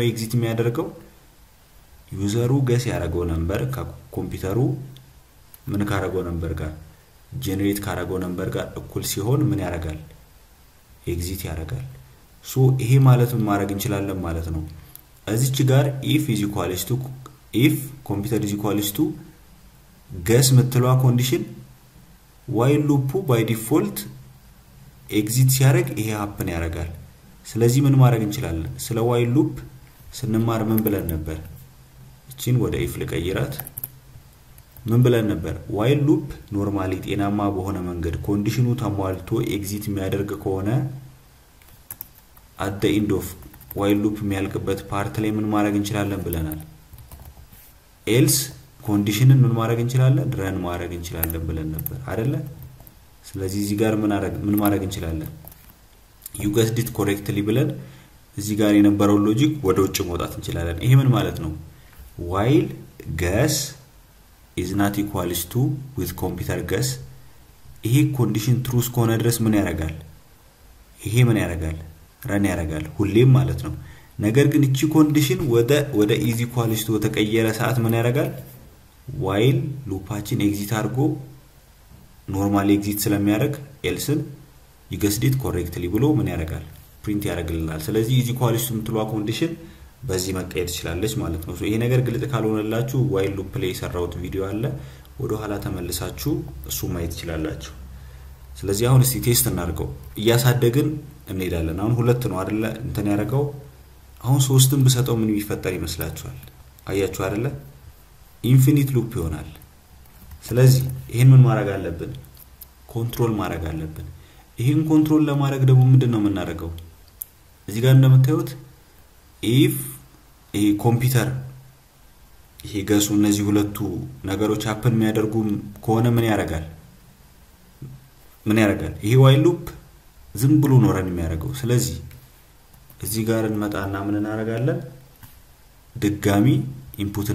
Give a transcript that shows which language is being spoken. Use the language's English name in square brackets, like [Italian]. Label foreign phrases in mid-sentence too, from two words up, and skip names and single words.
[Amharic] ኤግዚት የሚያደርገው ዩዘሩ ገስ ያረጋው ነምበር ከኮምፒውተሩ ምን ካረጋው ነምበር ጋር ጄኔሬት ካረጋው ነምበር ጋር እኩል ሲሆን ምን ያረጋል ኤግዚት ያረጋል ሶ ይሄ ማለት ምን ማድረግ እንችላለን ማለት ነው እዚች ጋር [English] if computer is equals to [Amharic] ገስ ምትለዋ ኮንዲሽን [English] while loop [Amharic] ባይ ዲፎልት ኤግዚት ሲያረግ ይሄ ሀፕን ያረጋል ስለዚህ ምን ማድረግ እንችላለን ስለ ዋይል ሉፕ ስንማር ምን ብለን ነበር እቺን ወደ if ለቀይራት ምን ብለን ነበር [English] while loop normally [Amharic] ጤናማ በሆነ መንገድ ኮንዲሽኑ ተሟልቶ ኤግዚት የሚያደርግ ከሆነ [English] at the end of while loop [Amharic] የሚያልቅበት ፓርት ላይ ምን ማድረግ እንችላለን ብለናል else ኮንዲሽንን ምን ማድረግ እንችላለን ረን ማድረግ እንችላለን ብለን ነበር አይደለ ስለዚህ እዚህ ጋር ምን ማድረግ እንችላለን [English] you guessed it correctly [Amharic] ብለን እዚህ ጋር የነበረው ሎጂክ ወደ ውጭ መውጣት እንችላለን ይሄ ምን ማለት ነው [English] while guess is not equals to with computer guess [Amharic] ይሄ ኮንዲሽን ትሩ እስከሆነ ድረስ ምን ያረጋል ይሄ ምን ያረጋል ረን ያረጋል ሁሌም ማለት ነው ነገር ግን እቺ ኮንዲሽን ወደ is [English] equals to [Amharic] ተቀየረ ሰዓት ምን ያረጋል while ሉፓችን ኤግዚት አድርጎ ኖርማሊ ኤግዚት ስለሚያደርግ ኤልስን [English] you guessed it correctly [Amharic] ብሎ ምን ያረጋል ፕሪንት ያረጋልናል ስለዚህ [English] is equals to [Amharic] ምትሏ ኮንዲሽን በዚህ መቀየር ትችላለች ማለት ነው ይሄ ነገር ግልጽ ካልሆነላችሁ [English] while loop [Amharic] ላይ ሰራውት ቪዲዮ አለ ወደ ኋላ ተመልሳችሁ እሱ ማየት ትችላላችሁ ስለዚህ አሁን እስቲ ቴስት እናርገው እያሳደግን እንሄዳለን አሁን 2 ነው አይደለ እንትን ያረጋው አሁን 3ን በሰጠው ምን ይፈጠር ይመስላችኋል አያችሁ አይደለ [English] infinite loop [Amharic] ይሆናል ስለዚህ ይሄን ምን ማድረግ አለብን ኮንትሮል ማድረግ አለብን ይሄን ኮንትሮል ለማድረግ ደግሞ ምንድነው የምናደርገው እዚህ ጋር እንደምታዩት [English] if a [Amharic] ኮምፒውተር ይሄ ገሱ እነዚህ ሁለቱ ነገሮች ሀፕን የሚያደርጉ ከሆነ ምን ያረጋል ይሄ [English] while loop [Amharic] ዝም ብሎ ነው ረን የሚያደርገው ስለዚህ እዚህ ጋር እንመጣና ምን እናደርጋለን ድጋሚ ኢንፑት